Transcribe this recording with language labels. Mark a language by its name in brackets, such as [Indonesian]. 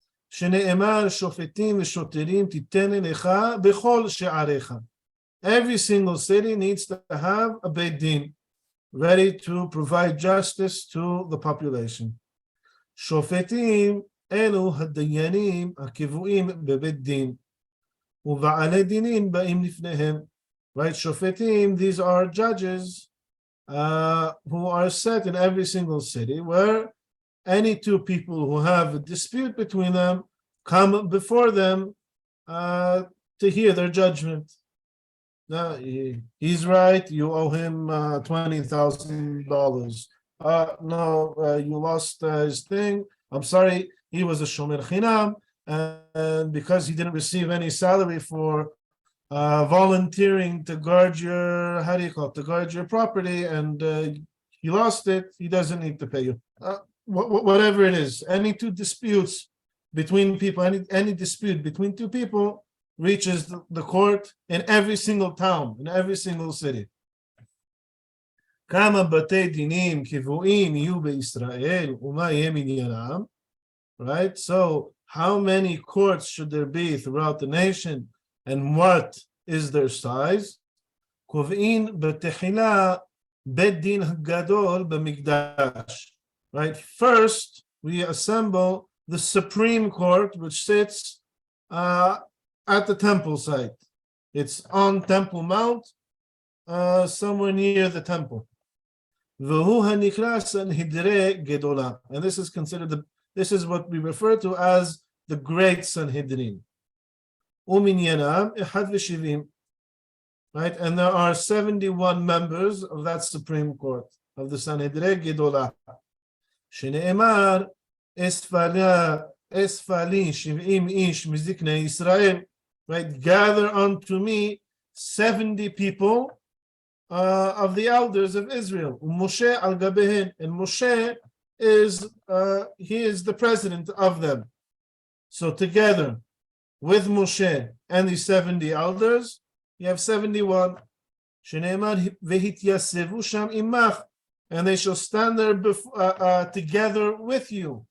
[Hebrew] שנאמר שופטים ושוטרים תיתן לך בכל שעריך. [English] Every single city needs to have a Beit Din ready to provide justice to the population. [Hebrew] שופטים אלו הדיינים הקבועים בבית דין, ובעלי דינים באים לפניהם. [English] Right, shofetim, these are judges who are set in every single city, where any two people who have a dispute between them come before them to hear their judgment. Now, he's right, you owe him $20,000. No, you lost his thing. I'm sorry, he was a shomer chinam, and because he didn't receive any salary for volunteering to guard your, how do you call it, to guard your property, and you lost it, he doesn't need to pay you. Whatever it is, any two disputes between people, any dispute between two people reaches the court in every single town, in every single city. [Hebrew] כמה בתי דינים קבועים יהיו בישראל ומה יהיה מניינם? [English] Right, so how many courts should there be throughout the nation, and what is their size? [Hebrew] קובעים בתחילה בית דין הגדול במקדש. [English] Right, first we assemble the Supreme Court, which sits at the temple site. It's on Temple Mount, somewhere near the temple. [Hebrew] והוא הנקרא סנהדרי גדולה. [English] And this is considered this is what we refer to as the Great Sanhedrin. [Hebrew] ומניינם 71. [English] Right, and there are 71 members of that Supreme Court, of the Sanhedrin Gedolah. [Hebrew] שנאמר אספה לי 70 איש מזקני ישראל. [English] Right, gather unto me 70 people of the elders of Israel. Moshe [Hebrew] al Gabehen, [English] and Moshe is he is the president of them. So together with Moshe and the 70 elders, you have 71. [Hebrew] Shene'emar vehityasevu sham imach, [English] and they shall stand there together with you.